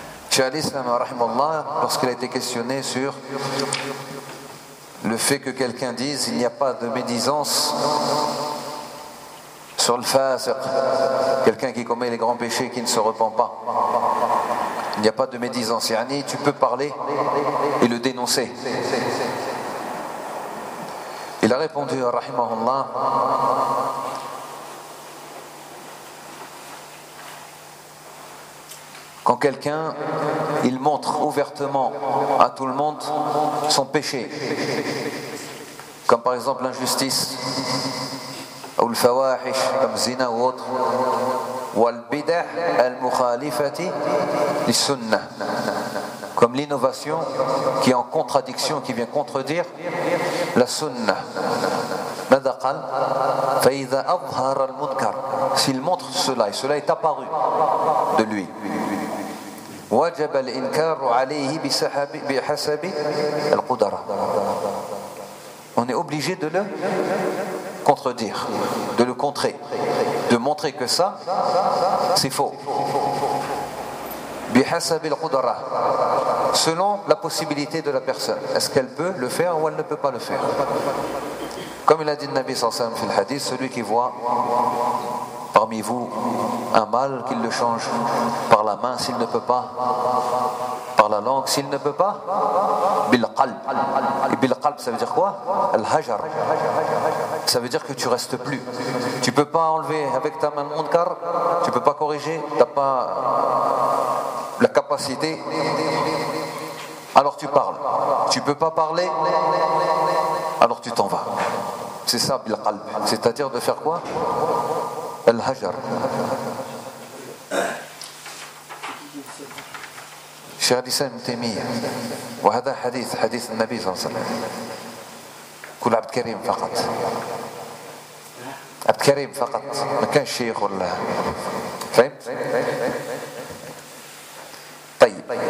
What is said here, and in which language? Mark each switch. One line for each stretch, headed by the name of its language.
Arabic: شيخ الإسلام رحمه الله
French: lorsqu'il a été questionné sur le fait que quelqu'un dise il n'y a pas de médisance sur le fasiq, quelqu'un qui commet les grands péchés et qui ne se repent pas. Il n'y a pas de médisance. Yani, tu peux parler et le dénoncer. Il a répondu, rahimahullah, quand quelqu'un, il montre ouvertement à tout le monde son péché, comme par exemple l'injustice, ou le fawahish, comme zina ou autre, ou le
Arabic: bid'ah al-mukhalifati li sunnah,
French: comme l'innovation qui est en contradiction, qui vient contredire la sunnah.
Arabic: Mada qal, fa'idha abhar al-munkar,
French: s'il montre cela, et cela est apparu de lui.
Arabic: وجب الإنكار عليه بحسب القدرة.
French: On est obligé de le contredire, de le contrer, de montrer que ça, c'est faux.
Arabic: بحسب القدرة.
French: Selon la possibilité de la personne. Est-ce qu'elle peut le faire ou elle ne peut pas le faire? Comme il a dit le Nabi sallallahu alayhi wa sallam dans le hadith, celui qui voit parmi vous un mal, qu'il le change par la main s'il ne peut pas, par la langue s'il ne peut pas, bilqalb. Et bilqalb, ça veut dire quoi? Al-hajar. Ça veut dire que tu restes plus. Tu peux pas enlever avec ta main le munkar, tu peux pas corriger, t'as pas la capacité. Alors tu parles. Tu peux pas parler, alors tu t'en vas. C'est ça, bilqalb. C'est-à-dire de faire quoi?
Arabic: Al-hajar. Cheikh Al-Islam Ibn Taymiyyah, وهذا حديث حديث النبي صلى الله عليه وسلم. كل عبد كريم فقط. عبد كريم فقط. ما كان شيخ ولا. فهمت؟ طيب.